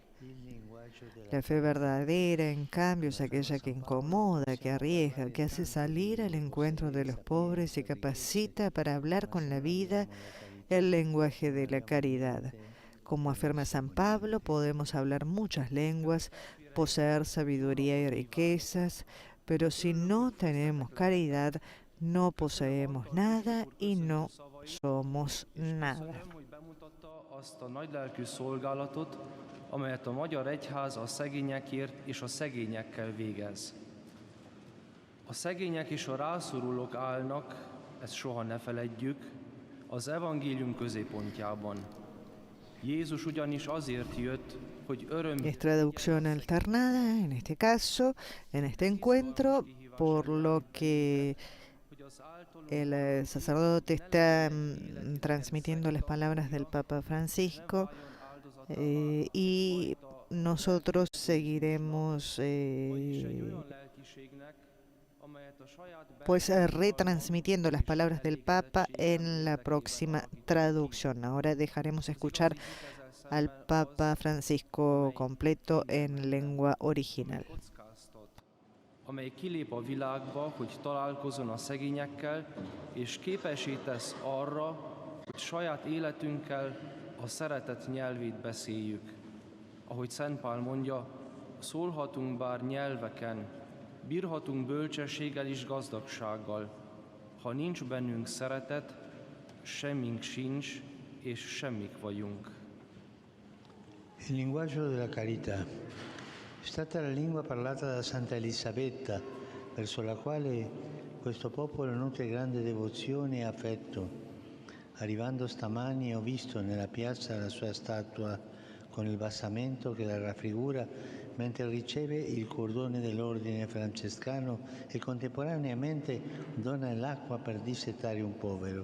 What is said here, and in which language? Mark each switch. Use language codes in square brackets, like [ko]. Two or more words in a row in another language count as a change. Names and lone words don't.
[es] La fe verdadera, en cambio, es aquella que incomoda, que arriesga, que hace salir al encuentro de los pobres y capacita para hablar con la vida el lenguaje de la caridad. Como afirma San Pablo, podemos hablar muchas lenguas, poseer sabiduría y riquezas, pero si no tenemos caridad, no poseemos nada y no somos nada. [hu] Köszönöm, hogy bemutatta azt a nagylelkű szolgálatot, amelyet a Magyar Egyház a szegényekért és a szegényekkel végez. A szegények és a rászorulók állnak, ezt soha ne feledjük, az evangélium középpontjában. Jézus ugyanis azért jött, hogy [es] Es traducción alternada en este caso, en este encuentro, por lo que el sacerdote está transmitiendo las palabras del Papa Francisco y nosotros seguiremos pues retransmitiendo las palabras del Papa en la próxima traducción. Ahora dejaremos escuchar al Papa Francisco completo en lengua original. [hu] amely kilép a világba, hogy találkozzon a szegényekkel, és képessé tesz arra, hogy saját életünkkel a szeretet nyelvét beszéljük. Ahogy Szent Pál mondja, szólhatunk bár nyelveken, bírhatunk bölcsességgel és gazdagsággal. Ha nincs bennünk szeretet, semmink sincs, és semmik vagyunk. [it] Il linguaggio della carità è stata la lingua parlata da Santa Elisabetta, verso la quale questo popolo nutre grande devozione e affetto. Arrivando stamani ho visto nella piazza la sua statua con il basamento che la raffigura mentre riceve il cordone dell'ordine francescano e contemporaneamente dona l'acqua per dissetare un povero.